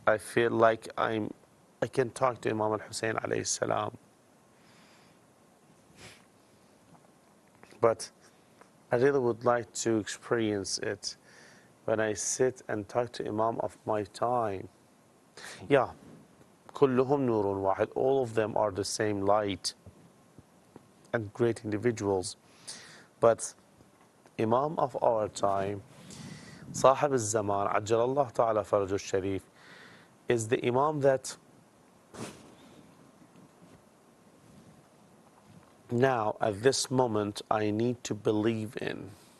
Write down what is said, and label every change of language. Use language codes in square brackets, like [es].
[en] I feel like I can talk to Imam al-Hussein alayhi salam. But I really would like to experience it when I sit and talk to Imam of my time. Yeah, [ar] كلهم نور واحد. [en] All of them are the same light and great individuals. But Imam of our time, [ar] صاحب الزمان عجل الله تعالى فرجه الشريف, [en] is the Imam that now at this moment I need to believe in.